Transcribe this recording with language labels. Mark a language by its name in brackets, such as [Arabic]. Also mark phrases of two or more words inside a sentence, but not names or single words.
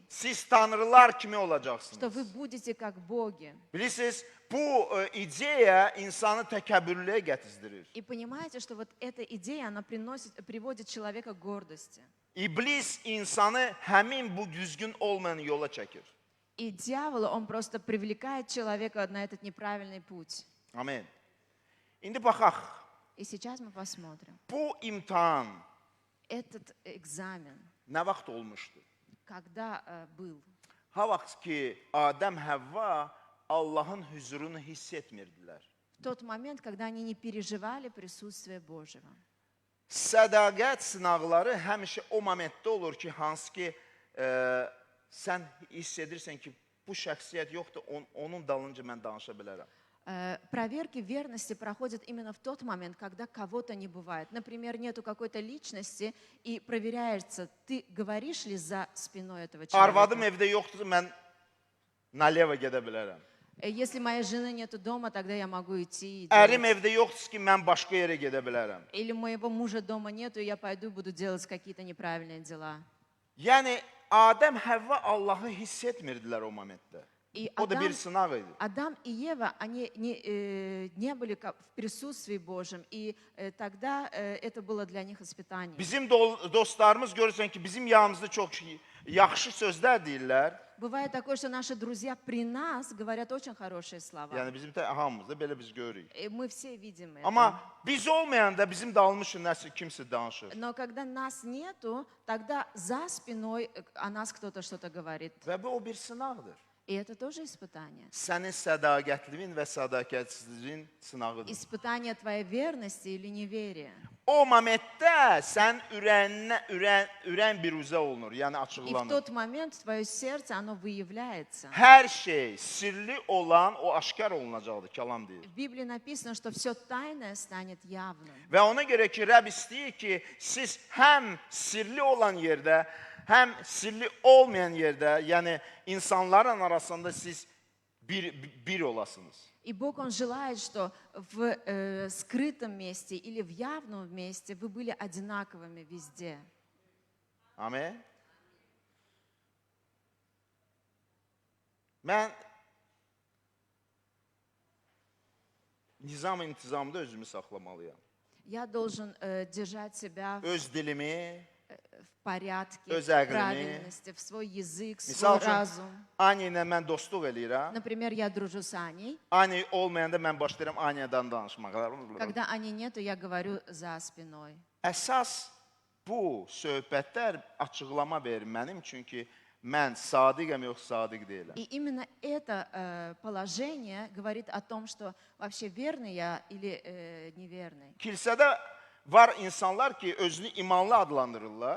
[Azerbaijani] Siz tanrılar kimi [Russian] что [Azerbaijani] olacaqsınız. [Russian] вы будете как боги. [Azerbaijani] Bilirsiniz, bu ideya insanı təkəbbürlüyə gətizdirir. [Russian] И понимаете, что вот эта идея, она приводит человека к гордости. [Azerbaijani] İblis insanı həmin bu düzgün olmayan yola çəkir. [Russian] И дьявол, он просто привлекает человека на этот неправильный путь. [Azerbaijani] Amin. İndi baxaq. [Russian] И сейчас мы посмотрим. [Azerbaijani] Bu imtahan [Russian] Этот экзамен, [Azerbaijani] nə vaxt olmuşdu? [Russian] когда был? [Azerbaijani] Ha vaxt ki, Adəm Həvva Allahın huzurunu hiss etmirdilər. [Russian] В тот момент, когда они не переживали присутствие Божьего. [Azerbaijani] Sədaqət sınaqları həmişə o momentdə olur ki, hansı ki, sən hiss edirsən ki, bu şəxsiyyət yoxdur, onun dalınca mən danışa bilərəm. [Russian] Проверки верности проходят именно в тот момент, когда кого-то не бывает. Например, нету какой-то личности, и проверяется, ты говоришь ли за спиной этого [Azerbaijani] Arvadım [Russian] человека. [Azerbaijani] evdə yoxdur, mən naleva gedə bilərəm. [Russian] Если моей жены нету дома, тогда я могу идти. И [Azerbaijani] Ərim [Russian] делать. [Azerbaijani] evdə yoxdur ki, mən başqa yerə gedə bilərəm. [Russian] Или моего мужа дома нету, и я пойду и буду делать какие-то неправильные дела. [Azerbaijani] Yəni, Adəm Həvva Allahı hiss etmirdilər o momentdə. [Russian] И [Azerbaijani] O da bir sınaq idi. [Russian] Адам и Ева, они не были в присутствии Божьем, и тогда это было для них испытание. [Azerbaijani] Bizim dostlarımız görürsən ki, bizim yanımızda çox yaxşı sözlər deyirlər. [Russian] Bывает такое, что наши друзья при нас говорят очень хорошие слова. [Azerbaijani] Yəni bizim hamımızda belə biz görürük. [Russian] И мы все видим это. [Azerbaijani] Amma biz olmayanda bizim dalmışıq nəsə kimsə danışır. [Russian] Но когда нас нету, тогда за спиной о нас кто-то что-то говорит. [Azerbaijani] Və bu o bir sınaqdır. [Russian] И это тоже испытание. [Azerbaijani] Sənin sədaqətliyin və sədaqətsizliyin sınağıdır. [Russian] Испытание твоей верности или неверия. [Azerbaijani] O momentdə sən ürən bir üzə olunur, yəni [Russian] И в [Azerbaijani] açıqlanır. [Russian] тот момент твое сердце, оно выявляется. [Azerbaijani] Hər şey sirli olan o aşkar olunacaqdır, kəlam deyir. [Russian] В Библии написано, что все тайное станет явным. [Azerbaijani] Və ona görə ki, Rəbb istəyir ki, siz həm sirli olan yerdə, həm sirli olmayan yerdə, yəni insanların arasında siz bir olasınız. [Russian] И Бог, Он желает, что в скрытом месте или в явном месте вы были одинаковыми везде. [Azerbaijani] Amin. Mən nizam-intizamda özümü saxlamalıyam. [Russian] Я должен держать себя [Azerbaijani] Öz dilimi, [Russian] в порядке, [Azerbaijani] Öz [Russian] в [Azerbaijani] əqlimi. [Russian] правильности, в свой язык, в [Azerbaijani] Misal [Russian] свой [Azerbaijani] üçün, [Russian] разум. [Azerbaijani] Anya ilə mən dostluq eləyirəm. [Russian] Например, я дружу с Аней. [Azerbaijani] Anya olmayanda mən başlayıram Anyadan danışmağa. [Russian] Когда Ани нету, я говорю за спиной. [Azerbaijani] Əsas bu söhbətlər açıqlama verir mənim, çünki mən sadiqəm, yox sadiq deyiləm. [Russian] И именно это положение говорит о том, что вообще верный я или неверный. [Azerbaijani] Kilsədə var insanlar ki, özünü imanlı adlandırırlar,